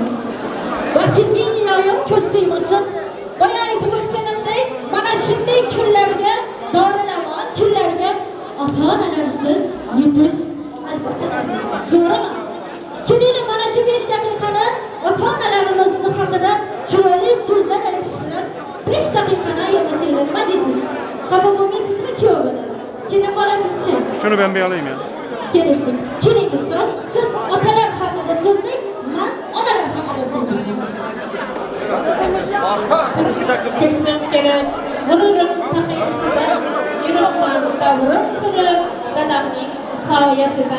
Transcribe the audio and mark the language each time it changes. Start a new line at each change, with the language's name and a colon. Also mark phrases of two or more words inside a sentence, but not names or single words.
Uzbek: Vaqtingizga iloyim ko'z tegmasin. Boya aytib o'tganimdek, mana shunday kunlarga, dorilamon kunlarga ota-onalarsiz yetish albatta to'g'rimi? Keling mana shu 5 daqiqani ota-onalarimiz haqida chiroyli so'zlar aytish bilan 5 daqiqani ayirmasanglar nima deysiz? Xafa bo'lmaysizmi kuyov bilan? Keling bolasizchi?
Turkish: Shuni ben bir alayım ya.
Uzbek: Kelishdik. Keling ustoz, siz otalar haqida so'zlang, men onalar haqida so'zlayman. Kirsin kerak. G'ururim taqiyasida yuribman davrim surib, dadamning soyasida.